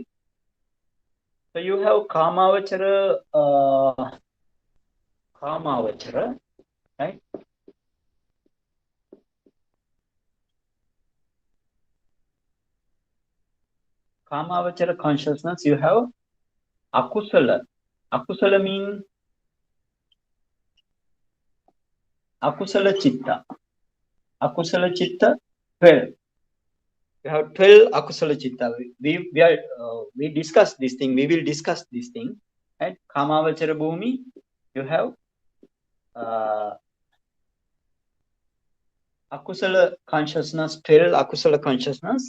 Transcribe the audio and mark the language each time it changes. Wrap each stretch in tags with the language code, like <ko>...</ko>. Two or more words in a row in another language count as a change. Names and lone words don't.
<en>So you have kamavachara, right? Kamavachara consciousness, you have akusala. Akusala means</en> <pi>akusala chitta. Akusala chitta, 12.</pi> <en>You have 12</en> <pi>akusala chitta.</pi> <en>We discussed this thing. We will discuss this thing. Right?</en> <pi>Kamavachara bhumi,</pi> <en>you have akusala consciousness, 12 akusala consciousness.</en>